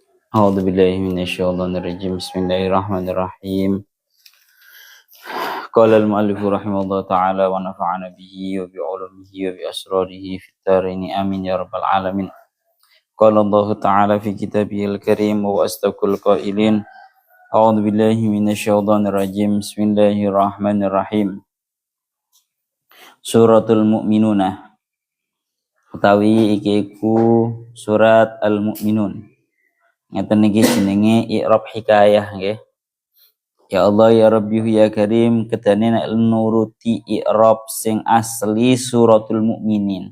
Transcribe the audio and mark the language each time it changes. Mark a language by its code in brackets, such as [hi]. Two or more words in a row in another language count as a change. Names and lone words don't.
[ar] أعوذ بالله من الشيطان الرجيم بسم الله الرحمن الرحيم قال المؤلف رحمه الله تعالى ونفعنا به وبعلومه وبأسراره في الدارين آمين يا رب العالمين قال الله تعالى في كتابه الكريم وأصدق القائلين أعوذ بالله من الشيطان الرجيم بسم الله الرحمن الرحيم [jv] Suratul Mu'minunah utawi iki iku surat Al-Mu'minun. Ngeten niki jenenge [ar] إعراب حكاية [jv] nggih. [ar] يا الله يا ربي يا كريم [jv] kedane nek nuruti i'rab sing asli [ar] سورة المؤمنين.